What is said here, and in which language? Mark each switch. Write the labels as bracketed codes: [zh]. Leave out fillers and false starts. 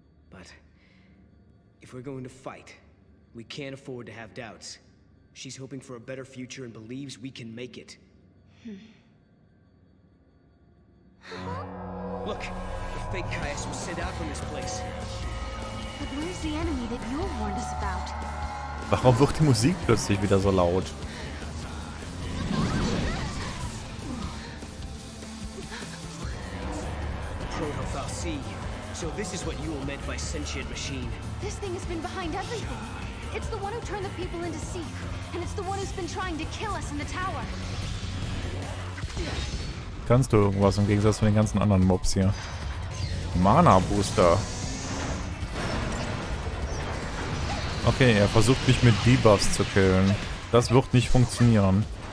[en] But if we're going to fight, we can't afford to have doubts. She's hoping for a better future and believes we can make it. Look, the fake Caius was sent out from this place. But where's the enemy that Yule warned us about? [de] Warum wird die Musik plötzlich wieder so laut? [en] Proto-Fal'Cie. So this is what Yule meant by sentient machine. This thing has been behind everything. It's the one who turned the people into Seath, and it's the one who's been trying to kill us in the tower. [de] Kannst du irgendwas im Gegensatz zu den ganzen anderen Mobs hier? Mana Booster. Okay, er versucht mich mit Debuffs zu killen. Das wird nicht funktionieren.